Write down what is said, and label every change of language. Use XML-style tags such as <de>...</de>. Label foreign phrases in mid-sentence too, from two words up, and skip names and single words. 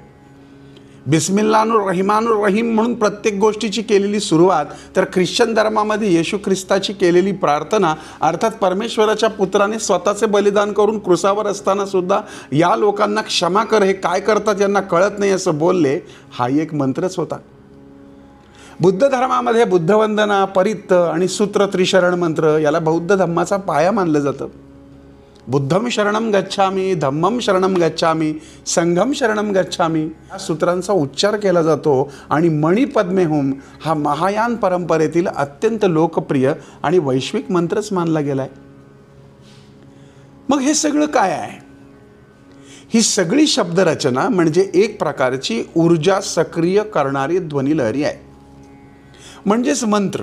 <ar>بسم الله الرحمن الرحيم</ar> <mr>म्हणून प्रत्येक गोष्टीची केलेली सुरुवात, तर ख्रिश्चन धर्मामध्ये येशू ख्रिस्ताची केलेली प्रार्थना, अर्थात परमेश्वराच्या पुत्राने स्वतःचे बलिदान करून क्रुसावर असताना सुद्धा या लोकांना क्षमा कर, हे काय करतात यांना कळत नाही असं बोलले, हा एक मंत्रच होता। बुद्ध धर्मामध्ये बुद्धवंदना, परित्त आणि सूत्र त्रिशरण मंत्र याला बौद्ध धम्माचा पाया मानलं जातं।</mr> <pi>बुद्धम शरणम गच्छामी, धम्मम शरणम गच्छामी, संघम शरणम गच्छामी</pi> <mr>या सूत्रांचा उच्चार केला जातो आणि</mr> <sa>मणिपद्मे होम</sa> <mr>हा महायान परंपरेतील अत्यंत लोकप्रिय आणि वैश्विक मंत्रच मानला गेलाय। मग हे सगळं काय आहे? ही सगळी शब्दरचना म्हणजे एक प्रकारची ऊर्जा सक्रिय करणारी ध्वनिलहरी आहे, म्हणजेच मंत्र।</mr>